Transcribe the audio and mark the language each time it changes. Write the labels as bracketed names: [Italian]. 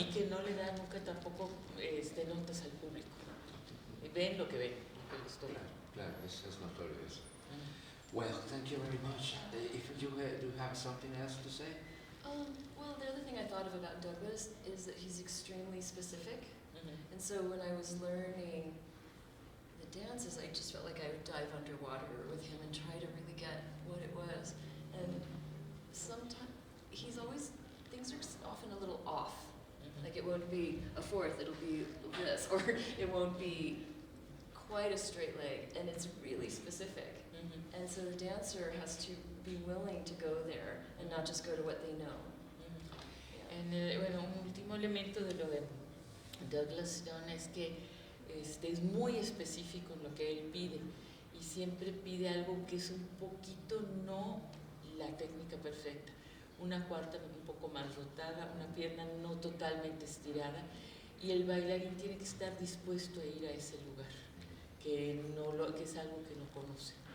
[Spanish] Y que no le da nunca tampoco notas al público. Ven lo que ven, lo que les toca. Claro, es notorio eso. [English] Well, thank you very much. If you do have something else to say? Well, the other thing I thought of about Douglas is that he's extremely specific. Mhm. And so when I was learning the dances, I just felt like I would dive underwater with him and try to really get what it was. And sometimes things are often a little off. Mhm. Like it won't be a fourth, it'll be this, or it won't be quite a straight leg, and it's really specific. Mhm. And so the dancer has to be willing to go there and not just go to what they know. Yeah. [Spanish] Bueno, un último elemento de lo de Douglas Stone es que es muy específico en lo que él pide y siempre pide algo que es un poquito no la técnica perfecta. Una cuarta un poco más rotada, una pierna no totalmente estirada y el bailarín tiene que estar dispuesto a ir a ese lugar, que es algo que no conoce.